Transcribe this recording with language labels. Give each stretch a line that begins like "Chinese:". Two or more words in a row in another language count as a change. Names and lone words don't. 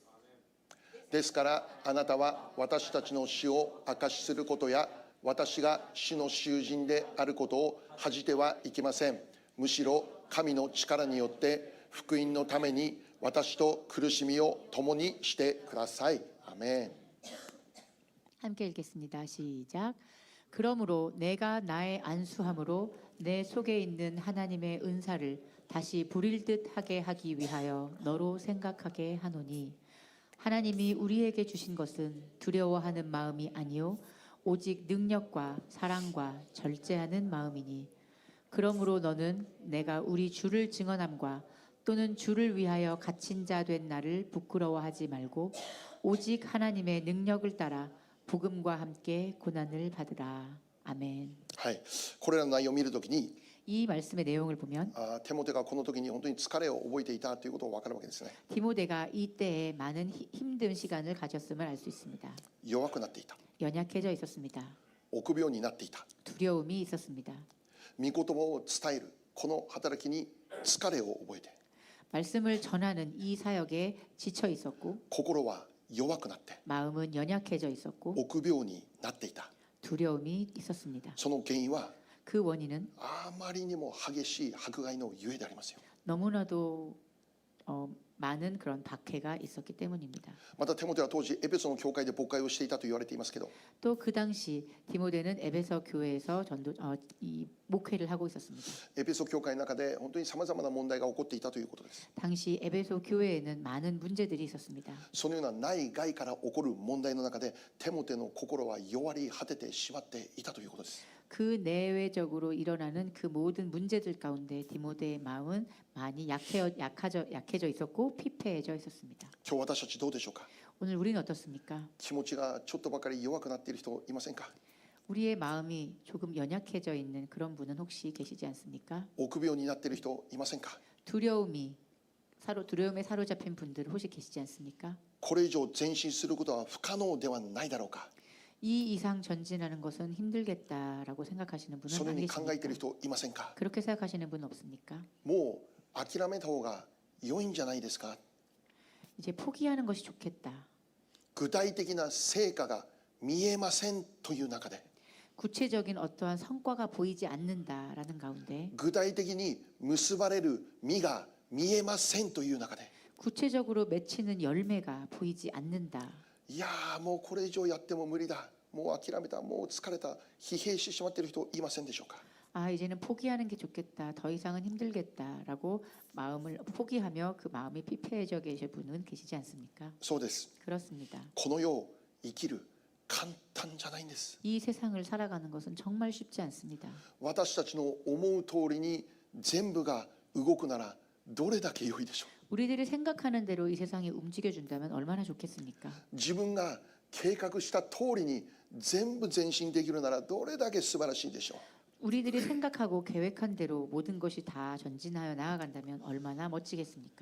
Japanese: ですからあなたは私たちの死を証しすることや私が主の囚人であることを恥じてはいけません。むしろ神の力によって福音のために私と苦しみを共にしてください。アメン。
Korean: 함께 읽겠습니다. 시작. 그러므로 내가 나의 안수함으로 내 속에 있는 하나님의 은사를 다시 부릴 듯 하게 하기 위하여 너로 생각하게 하노니 하나님이 우리에게 주신 것은 두려워하는 마음이 아니요 오직 능력과 사랑과 절제하는 마음이니 그러므로 너는 내가 우리 주를 증언함과 또는 주를 위하여 갇힌 자 된 나를 부끄러워하지 말고 오직 하나님의 능력을 따라 복음과 함께 고난을 받으라. 아멘.
Japanese: はい、これらの内容を見るときに
Korean: 이 말씀의 내용을 보면
Japanese: テモテがこの時に本当に疲れを覚えていたということが分かるわけですね。
Korean: 디모데가 이때에 많은 힘든 시간을 가졌음을 알 수 있습니다.
Japanese: 弱くなっていた、
Korean: 연약해져 있었습니다.
Japanese: 臆病になっていた、
Korean: 두려움이 있었습니다.
Japanese: 御言葉を伝えるこの働きに疲れを覚えて
Korean: 말씀을 전하는 이 사역에 지쳐 있었고
Japanese: 心は弱くなって
Korean: 마음은 연약해져 있었고
Japanese: 臆病になっていた。
Korean: 두려움이 있었습니다.
Japanese: その原因は
Korean: 그 원인은
Japanese: あまりにも激しい迫害のゆえでありますよ。
Korean: 너무나도 많은 그런 박해가 있었기 때문입니다.
Japanese: またテモテは当時エペソの教会で牧会をしていたと言われていますけど
Korean: 또 그 당시 디모데는 에베소 교회에서 이 목회를 하고 있었습니다.
Japanese: エペソ教会の中で本当にさまざまな問題が起こっていたということです。
Korean: 당시 에베소 교회에는 많은 문제들이 있었습니다.
Japanese: そのような内外から起こる問題の中でテモテの心は弱り果ててしまっていたということです。
Korean: 그 내외적으로 일어나는 그 모든 문제들 가운데 디모데의 마음은 많이 약해져 있었고 피폐해져 있었습니다.
Japanese: 今日私たちどうでしょうか。
Korean: 오늘 우리는 어떻습니까?
Japanese: 気持ちがちょっとばかり弱くなっている人いませんか。
Korean: 우리의 마음이 조금 연약해져 있는 그런 분은 혹시 계시지 않습니까?
Japanese: 臆病になっている人いませんか。
Korean: 두려움에 사로잡힌 분들 혹시 계시지 않습니까?
Japanese: これ以上前進することは不可能ではないだろうか。
Korean: 이 이상 전진하는 것은 힘들겠다라고 생각하시는
Japanese: そ
Korean: 분은
Japanese: のように考えている
Korean: 아니겠습니까?
Japanese: 人いませんか。
Korean: 그렇게 생각하시는 분 없습니까?
Japanese: もう諦めた方が良いんじゃないですか。
Korean: 이제 포기하는 것이 좋겠다.
Japanese: 具体的な成果が見えませんという中で
Korean: 구체적인 어떠한 성과가 보이지 않는다라는 가운데
Japanese: 具体的に結ばれる実が見えませんという中で
Korean: 구체적으로 맺히는 열매가 보이지 않는다.
Japanese: いやーもうこれ以上やっても無理だ、もう諦めた、もう疲れた、疲弊してしまっている人いませんでしょうか。
Korean: 아 이제는 포기하는 게 좋겠다. 더 이상은 힘들겠다라고 마음을 포기하며 그 마음이 피폐해져 계실 분은 계시지 않습니까?
Japanese: そうです。
Korean: 그렇습니다.
Japanese: この世を生きる簡単じゃないんです。
Korean: 이 세상을 살아가는 것은 정말 쉽지 않습니다.
Japanese: 私たちの思う通りに全部が動くならどれだけ良いでしょう。
Korean: 우리들이 생각하는 대로 이 세상이 움직여준다면 얼마나 좋겠습니까?
Japanese: 自分が計画した通りに全部前進できるならどれだけ素晴らしいでしょう。
Korean: 우리들이 생각하고 계획한 대로 모든 것이 다 전진하여 나아간다면 얼마나 멋지겠습니까?